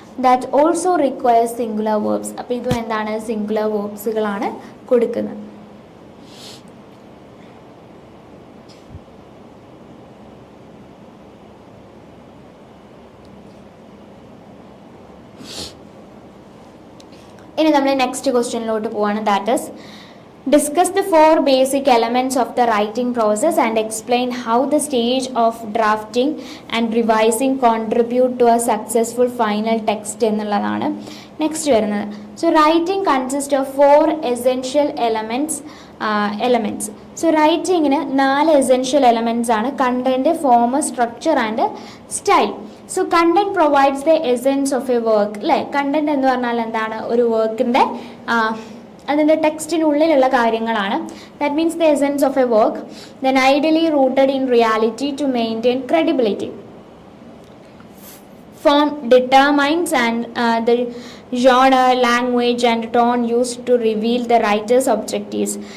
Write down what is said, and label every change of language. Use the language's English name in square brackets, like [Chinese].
[English] That also requires singular verbs. [Malayalam] അപ്പോൾ ഇതും എന്താണ്, സിംഗുലർ വേർബ്സുകളാണ് കൊടുക്കുന്നത്. ഇനി നമ്മൾ നെക്സ്റ്റ് ക്വസ്റ്റ്യനിലോട്ട് പോവാണ്. That is [English] Discuss the 4 basic elements of the writing process and explain how the stage of drafting and revising contribute to a successful final text [Malayalam] എന്നുള്ളതാണ് next വരുന്നത്. [English] So writing consist of 4 essential elements. [Malayalam] So റൈറ്റിങ്ങിന് 4 essential elements ആണ്: content, form, structure and style. [English] So content provides the essence of a work, അല്ലേ? [Malayalam] Content എന്ന് പറഞ്ഞാൽ എന്താണ്? ഒരു വർക്കിൻ്റെ അതിൻ്റെ ടെക്സ്റ്റിനുള്ളിലുള്ള കാര്യങ്ങളാണ്. [English] That means the essence of a work, then ideally rooted in reality to maintain credibility. Form determines and the genre, language and tone used to reveal the writer's objectives.